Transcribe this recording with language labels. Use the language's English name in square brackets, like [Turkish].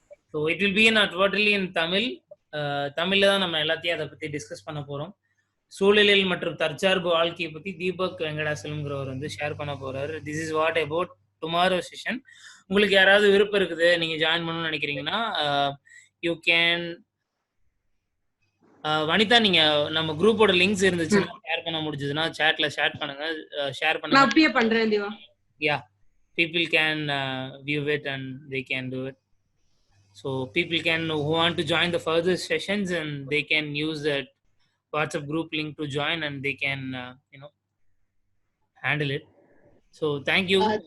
[English] So it will be in totally in Tamil. [Tamil] தமிழ்ல தான் நம்ம எல்லாத்தையும் அதை பற்றி டிஸ்கஸ் பண்ண போகிறோம். சூழலியல் மற்றும் தற்சார்பு வாழ்க்கையை பற்றி தீபக் வெங்கடாசலம்ங்கிறவர் வந்து ஷேர் பண்ண போகிறாரு. [English] This is what about tomorrow session. [Tamil] உங்களுக்கு யாராவது விருப்பம் இருக்குது, நீங்கள் ஜாயின் பண்ணணும்னு நினைக்கிறீங்கன்னா [English] You can. [Tamil] வனிதா, நீங்க நம்ம குரூப்போட லிங்க்ஸ் இருந்துச்சுன்னா ஷேர் பண்ண முடிஞ்சதுன்னா சாட்ல ஷேர் பண்ணுங்க. ஷேர் பண்ணுங்க. நான் அப்படியே பண்றேன் Diva. [English] Yeah, people can view it and they can do it. So people can who want to join the further sessions, and they can use that WhatsApp group link to join, and they can handle it. So thank you.